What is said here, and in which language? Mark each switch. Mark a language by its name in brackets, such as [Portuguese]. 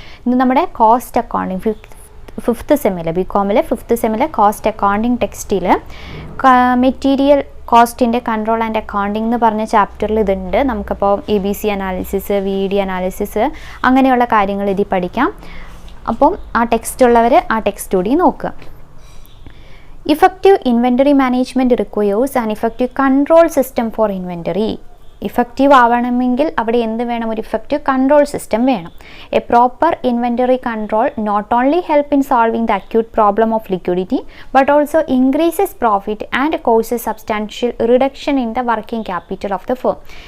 [Malayalam] ഇന്ന് നമ്മുടെ cost accounting fifth സെമ്മിൽ ബികോമിലെ fifth സെമ്മിലെ cost accounting ടെക്സ്റ്റിൽ മെറ്റീരിയൽ കോസ്റ്റിൻ്റെ കൺട്രോൾ ആൻഡ് അക്കൗണ്ടിങ് എന്ന് പറഞ്ഞ ചാപ്റ്ററിൽ ഇതുണ്ട്. നമുക്കപ്പോൾ ABC അനാലിസിസ്, VD അനാലിസിസ് അങ്ങനെയുള്ള കാര്യങ്ങൾ ഇതിൽ പഠിക്കാം. അപ്പം ആ ടെക്സ്റ്റ് ഉള്ളവർ ആ ടെക്സ്റ്റ് കൂടി നോക്കുക. [English] Effective inventory management requires an effective control system for inventory. [Malayalam] Effective ആവണമെങ്കിൽ അവിടെ എന്ത് വേണം? ഒരു ഇഫക്റ്റീവ് കൺട്രോൾ സിസ്റ്റം വേണം. [English] A proper inventory control not only help in solving the acute problem of liquidity but also increases profit and causes substantial reduction in the working capital of the firm.